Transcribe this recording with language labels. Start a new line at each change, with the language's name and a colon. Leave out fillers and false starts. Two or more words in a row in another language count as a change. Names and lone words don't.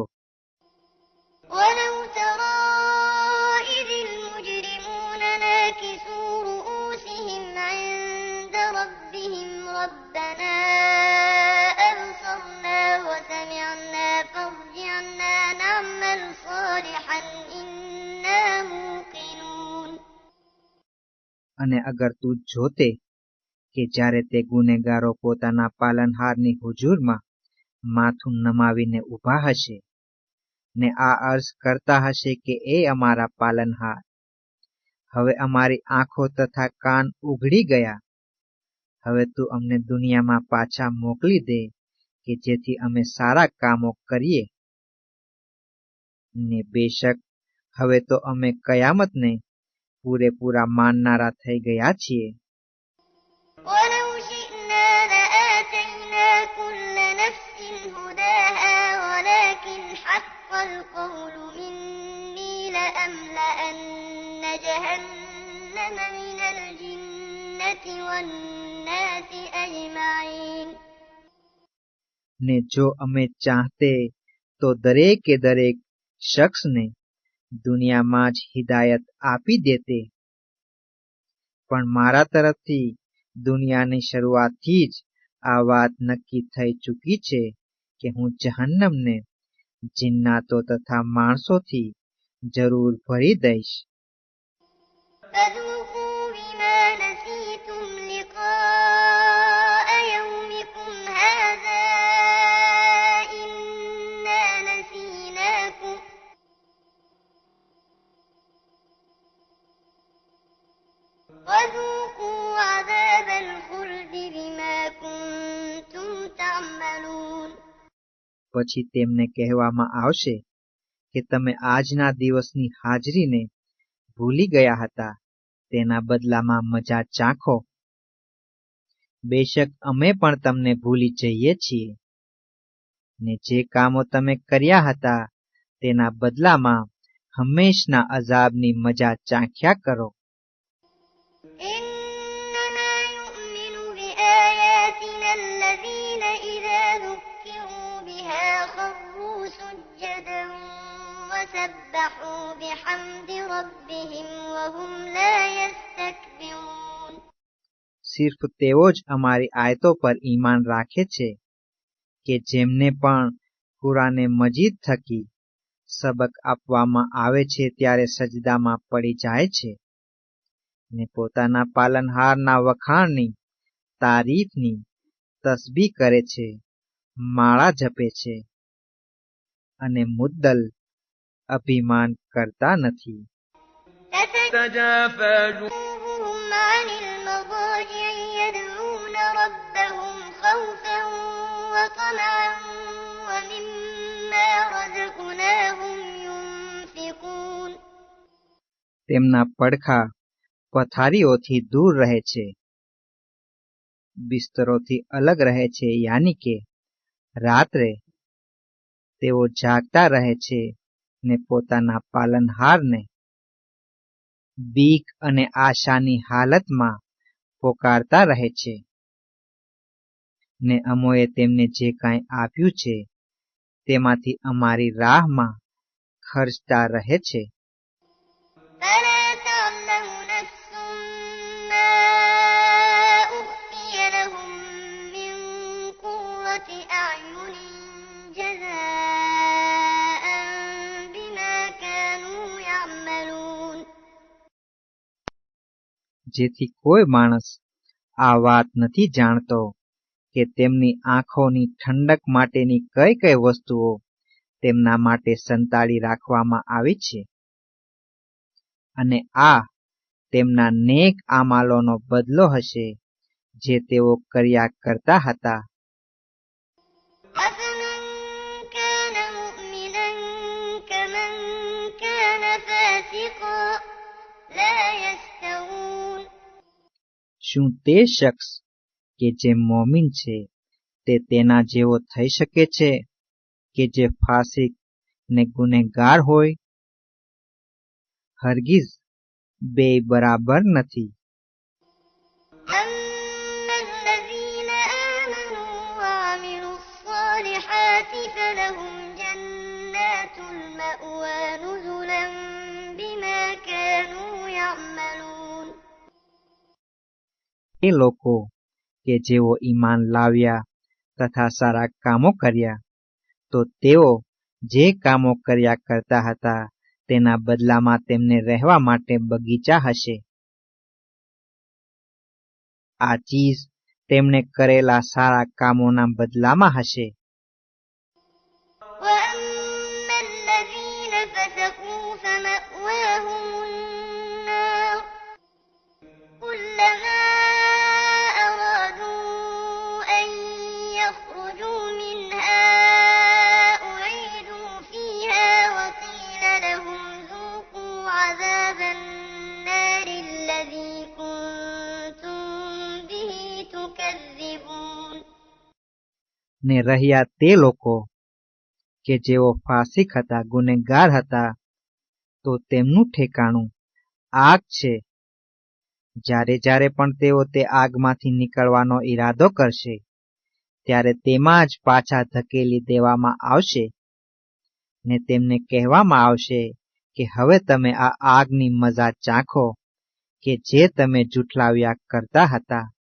Arabic: ولو ترى إذ المجرمون ناكسوا رؤوسهم عند ربهم ربنا أبصرنا وسمعنا فارجعنا نعمل صالحا إنا موقنون.
Gujarati: અને અગર તું જોતે કે જ્યારે તે ગુનેગારો પોતાના પાલનહારની હુજુરમાં માથું નમાવીને ઊભા હશે ને આ અર્જ કરતા હશે કે એ અમારા પાલનહાર, હવે અમારી આંખો તથા કાન ઉઘડી ગયા. હવે તું અમને દુનિયામાં પાછા મોકલી દે કે જેથી અમે સારા કામો કરીએ. ને બેશક હવે તો અમે કયામતને પૂરેપૂરા માનનારા થઈ ગયા છીએ.
Arabic: ولو شئنا لآتينا كل نفس هداها ولكن حق القول مني لأملأن جهنم من الجنة والناس أجمعين.
Gujarati: ને જો અમે ચાહતે તો દરેકે દરેક શખ્સને દુનિયામાં જ હિદાયત આપી દેતે, પણ મારા તરફથી દુનિયાની શરૂઆતથી જ આ વાત નક્કી થઈ ચૂકી છે કે હું જહન્નમને જિન્નાતો તથા માણસોથી જરૂર ભરી દઈશ.
Arabic: فذوقوا بما نسيتم لقاء يومكم هذا إنا نسيناكم وذوقوا عذاب الخلد بما كنتم تعملون.
Gujarati: પછી તેમને કહેવામાં આવશે કે તમે આજના દિવસની હાજરીને ભૂલી ગયા હતા, તેના બદલામાં મજા ચાખો. બેશક અમે પણ તમને ભૂલી જઈએ છીએ ને જે કામો તમે કર્યા હતા તેના બદલામાં હંમેશના અઝાબની મજા ચાખ્યા કરો.
Arabic: إنما يؤمن بآياتنا الذين إذا ذكروا بها خروا سجدا وسبحوا بحمد ربهم وهم لا يستكبرون.
Gujarati: સિર્ફ તેઓ જ અમારી આયતો પર ઈમાન રાખે છે કે જેમને પણ કુરાને મજીદ થકી સબક આપવામાં આવે છે ત્યારે સજદામાં પડી જાય છે ને પોતાના પાલનહારના વખાણની તારીફની તસબીહ કરે છે, માળા જપે છે અને મુદ્દલ અભિમાન કરતા નથી.
Arabic: تتجافى جنوبهم عن المضاجع يدعون ربهم خوفا وطمعا ومما رزقناهم ينفقون.
Gujarati: તેમના પડખા પથારીઓથી દૂર રહે છે, બિસ્તરોથી અલગ રહે છે, યાની કે રાત્રે તેઓ જાગતા રહે છે ને પોતાના પાલનહારને બીક અને આશાની હાલતમાં પોકારતા રહે છે. ને અમોએ તેમને જે કાંઈ આપ્યું છે તેમાંથી અમારી રાહમાં ખર્ચતા રહે છે.
Arabic: فلا تعلم نفس ما أخفي لهم من قرة أعين جزاء بما كانوا يعملون.
Gujarati: જેથી કોઈ માણસ આ વાત નથી જાણતો કે તેમની આંખોની ઠંડક માટેની કઈ કઈ વસ્તુઓ તેમના માટે સંતાડી રાખવામાં આવી છે, અને આ તેમના નેક આમાલોનો બદલો હશે જે તેઓ કર્યા કરતા હતા.
Arabic: أفمن كان مؤمنا كمن كان فاسقا لا يستوون.
Gujarati: શું તે શખ્સ કે જે મોમીન છે તે તેના જેવો થઈ શકે છે કે જે ફાસિક ને ગુનેગાર હોય? હરગીઝ બેય બરાબર નથી.
Arabic: أما الذين آمنوا وعملوا الصالحات فلهم جنات المأوى نزلا بما كانوا يعملون.
Gujarati: એ લોકો કે જેઓ ઈમાન લાવ્યા તથા સારા કામો કર્યા, તો તેઓ જે કામો કર્યા કરતા હતા તેના બદલામાં તેમને રહેવા માટે બગીચા હશે. આ ચીજ તેમણે કરેલા સારા કામોના બદલામાં હશે.
Arabic: وأما الذين فسقوا فمأواهم النار كلما أرادوا أن يخرجوا منها أعيدوا فيها وقيل لهم ذوقوا عذاب النار الذي كنتم به تكذبون.
Gujarati: ને રહ્યા તે લોકો કે જેઓ ફાસિક હતા, ગુનેગાર હતા, તો તેમનું ઠેકાણું આગ છે. જ્યારે જ્યારે પણ તેઓ તે આગમાંથી નીકળવાનો ઈરાદો કરશે ત્યારે તેમાં જ પાછા ધકેલી દેવામાં આવશે, ને તેમને કહેવામાં આવશે કે હવે તમે આ આગની મજા ચાખો કે જે તમે જુઠલાવ્યા કરતા હતા.